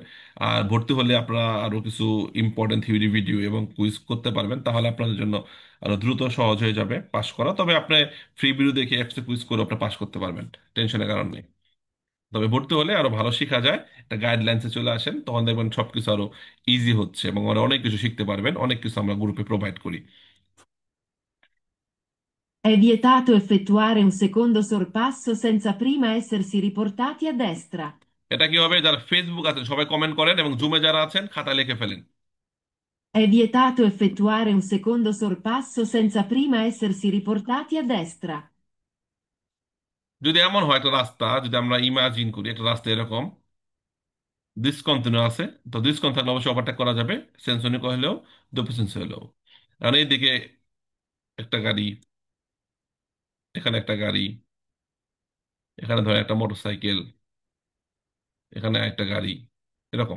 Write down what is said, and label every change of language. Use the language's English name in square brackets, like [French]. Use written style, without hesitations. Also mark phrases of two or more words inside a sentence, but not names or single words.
[Bangla] আর ভর্তি হলে আপনারা আরো কিছু [English] important theory video [Bangla] এবং কুইজ করতে পারবেন, তাহলে আপনাদের জন্য আরো দ্রুত সহজ হয়ে যাবে পাশ করা। তবে আপনি [English] free video [Bangla] দেখে একটা কুইজ করে আপনি পাশ করতে পারবেন, টেনশনের কারণ নেই। তবে ভর্তি হলে আরো ভালো শেখা যায়, একটা গাইডলাইন্সে চলে আসেন, তখন দেখবেন সবকিছু আরো ইজি হচ্ছে এবং আরো অনেক কিছু শিখতে পারবেন, অনেক কিছু আমরা গ্রুপে প্রোভাইড করি। [Italian] È vietato effettuare un secondo sorpasso senza prima essersi riportati a destra. [Bangla] এটা কি হবে, যারা ফেসবুক আছেন সবাই কমেন্ট করেন এবং জুমে যারা আছেন খাতা লিখে ফেলেন। [Italian] È vietato effettuare un secondo sorpasso senza prima essersi riportati a destra. [Bangla] যদি এমন হয় একটা রাস্তা, যদি আমরা ইমাজিন করি একটা রাস্তা এরকম ডিসকন্টিনিউ আছে, তো ডিসকন্টিনিউ থাকলে অবশ্যই ওভারটেক করা যাবে, সেন্সনিক হলেও ডুপ্লিসেন্সি হলেও। কারণ এইদিকে একটা গাড়ি, এখানে একটা গাড়ি, এখানে ধরেন একটা মোটরসাইকেল, এখানে একটা গাড়ি, এরকম।